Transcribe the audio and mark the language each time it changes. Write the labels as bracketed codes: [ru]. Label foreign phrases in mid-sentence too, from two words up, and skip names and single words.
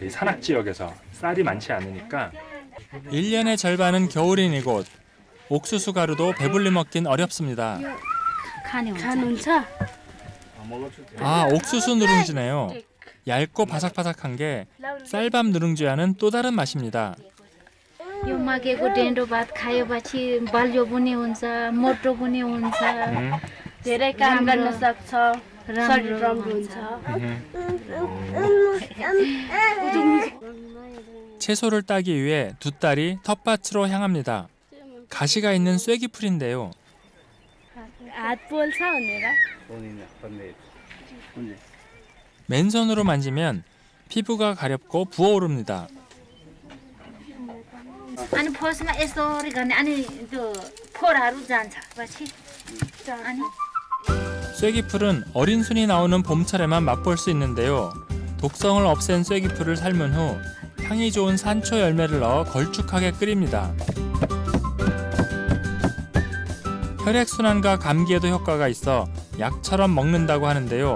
[ko] 이 산악 지역에서 쌀이 많지 않으니까. 1년의 절반은 겨울인 이곳. 옥수수 가루도 배불리 먹긴 어렵습니다. 아, 옥수수 누룽지네요. 얇고 바삭바삭한 게 쌀밥 누룽지와는 또 다른 맛입니다. [ne] यो माघेको डेन्डो भात खाएपछि बलियो पनि हुन्छ मोटो पनि हुन्छ धेरै काम गर्न सक्छ शरीर राम्रो हुन्छ [ko] 채소를 따기 위해 두 딸이 텃밭으로 향합니다. 가시가 있는 쐐기풀인데요. [ne] हात पोल्छ भनेर [ko] 맨손으로 만지면 피부가 가렵고 부어오릅니다. [ne] अनि फर्स्टमा यसरी गर्ने अनि त्यो फोडाहरू जान्छ पछि अनि [ko] 쐐기풀은 어린 순이 나오는 봄철에만 맛볼 수 있는데요. 독성을 없앤 쐐기풀을 삶은 후 향이 좋은 산초 열매를 넣어 걸쭉하게 끓입니다. 혈액순환과 감기에도 효과가 있어 약처럼 먹는다고 하는데요.